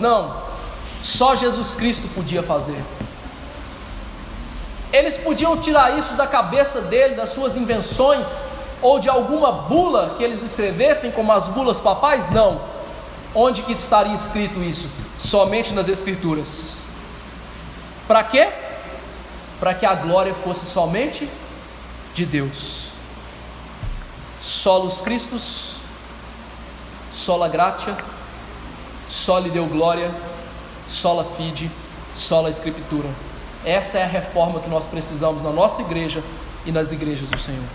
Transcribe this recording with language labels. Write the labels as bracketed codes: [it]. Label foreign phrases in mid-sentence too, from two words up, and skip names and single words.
[pt] Não, só Jesus Cristo podia fazer. Eles podiam tirar isso da cabeça dele, das suas invenções, ou de alguma bula que eles escrevessem, como as bulas papais? Não. Onde que estaria escrito isso? Somente nas Escrituras. Para quê? Para que a glória fosse somente de Deus. [la] Solus Christus, sola gratia, soli Deo gloria, sola fide, sola Escritura. [pt] Essa é a reforma que nós precisamos na nossa igreja e nas igrejas do Senhor.